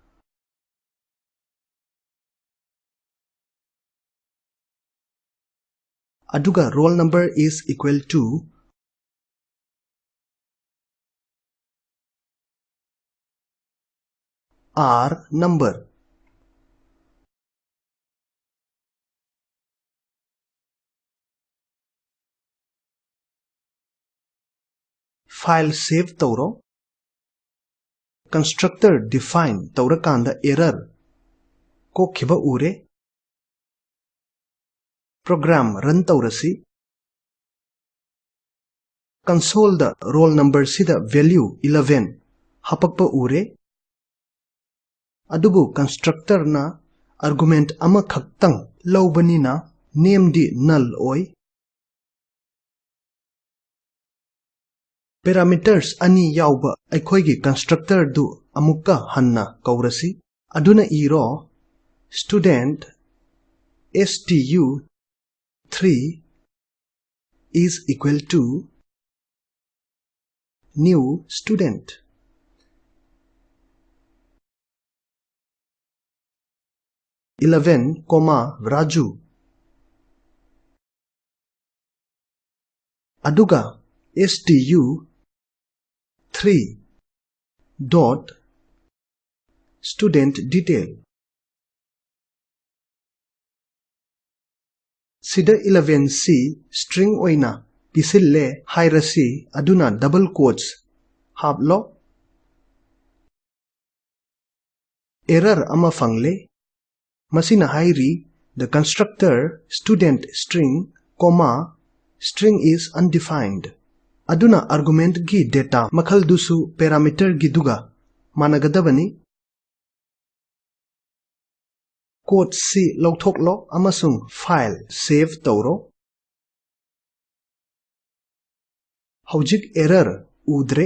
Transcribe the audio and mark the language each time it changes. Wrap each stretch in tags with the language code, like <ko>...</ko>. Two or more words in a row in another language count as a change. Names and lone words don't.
<en>Aduga roll number is equal to r number. File save</en> <mni>tauro.</mni> <en>Constructor define</en> <mni>taurakanda error ko khiba ure.</mni> <en>Program run</en> <mni>taurasi.</mni> <en>Console the roll number</en> <mni>sida value 11 hapakpa ure. Adubu constructor na argument ama khaktang laubani na name di null oi. Parameters ani yauba aikhoigi constructor du amukka hanna kaurasi.</mni> <en>Aduna iro student stu3 is equal to new student. Raju. Aduga stu3 dot student detail.</en> <mni>Sida 11c string oina pisille hairasi aduna</mni> <en>double quotes</en> <mni>hablo.</mni> <en>Error</en> <mni>ama fangle masina hairi</mni> <en>the constructor student string comma string is undefined.</en> <mni>Aduna argument gi data makhal dusu parameter gi duga managadabani. Code si lauthoklo amasung</mni> <en>file save</en> <mni>tauro. Haujik error udre.</mni>